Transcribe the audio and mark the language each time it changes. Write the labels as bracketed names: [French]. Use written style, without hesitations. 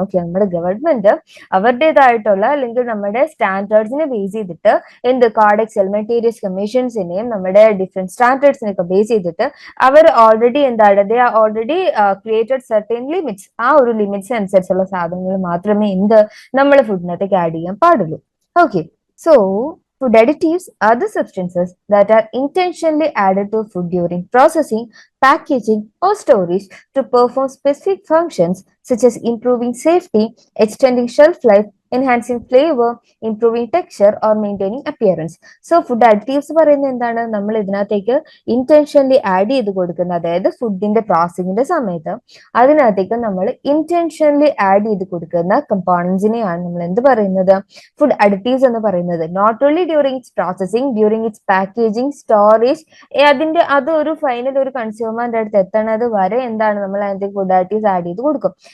[Malayalam] Okay, നമ്മുടെ government അവരുടേതായിട്ടുള്ള അല്ലെങ്കിൽ നമ്മുടെ സ്റ്റാൻഡേർഡ്സിനെ ബേസ് ചെയ്തിട്ട് കോഡെക്സ് എലിമെന്റേറിയസ് കമ്മീഷൻസിനെയും നമ്മുടെ ഡിഫറെന്റ് സ്റ്റാൻഡേർഡ്സിനെയൊക്കെ ബേസ് ചെയ്തിട്ട് അവർ already [English] They are already created certain limits. [Malayalam] ആ ഒരു ലിമിറ്റ്സ് അനുസരിച്ചുള്ള സാധനങ്ങൾ മാത്രമേ നമ്മൾ ഫുഡിനകത്തേക്ക് ആഡ് ചെയ്യാൻ പാടുള്ളൂ. [English] Okay, so food additives are the substances that are intentionally added to food during processing, packaging, or storage to perform specific functions such as improving safety, extending shelf life, enhancing flavor, improving texture, or maintaining appearance. [Malayalam] So food additives പറയുന്നത് എന്താണ്, നമ്മൾ ഇതിനകത്തേക്ക് intentionally add ചെയ്ത് കൊടുക്കുന്ന, അതായത് ഫുഡിന്റെ പ്രോസസ്സിങ്ങിന്റെ സമയത്ത് അതിനകത്തേക്ക് നമ്മൾ ഇന്റൻഷനലി ആഡ് ചെയ്ത് കൊടുക്കുന്ന കമ്പോണൻസിനെയാണ് നമ്മൾ എന്ത് പറയുന്നത്, ഫുഡ് അഡിറ്റീവ്സ് എന്ന് പറയുന്നത്. [English] not only during its processing, during its packaging, [Malayalam] storage, അത് ഒരു ഫൈനൽ ഒരു കൺസ്യൂമറിന്റെ അടുത്ത് എത്തണത് വരെ നമ്മൾ അതിന്റെ ഫുഡ് അഡിറ്റീവ്സ് ആഡ് ചെയ്ത് കൊടുക്കും.